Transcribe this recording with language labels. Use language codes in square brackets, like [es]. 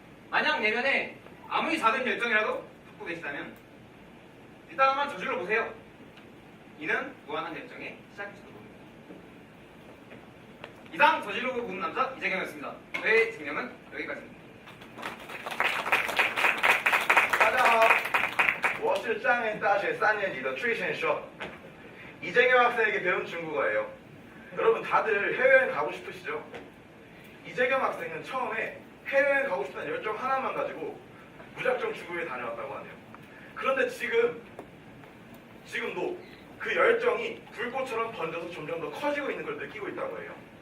[ko] 만약 내면에 아무리 작은 열정이라도 갖고 계시다면 일단 한번 저질러 보세요. 이는 무한한 열정의 시작일지도 모릅니다. 이상 저질러 보는 남자 이재경이었습니다. 저의 증명은 여기까지입니다. [zh] 大家好，我是彰业大学3年级的崔先生. [ko] 이재경 학생에게 배운 중국어예요. 여러분 다들 해외여행 가고 싶으시죠? 이재경 학생은 처음에 해외여행 가고 싶다는 열정 하나만 가지고 무작정 중국에 다녀왔다고 하네요. 그런데 지금도 그 열정이 불꽃처럼 번져서 점점 더 커지고 있는 걸 느끼고 있다고 해요.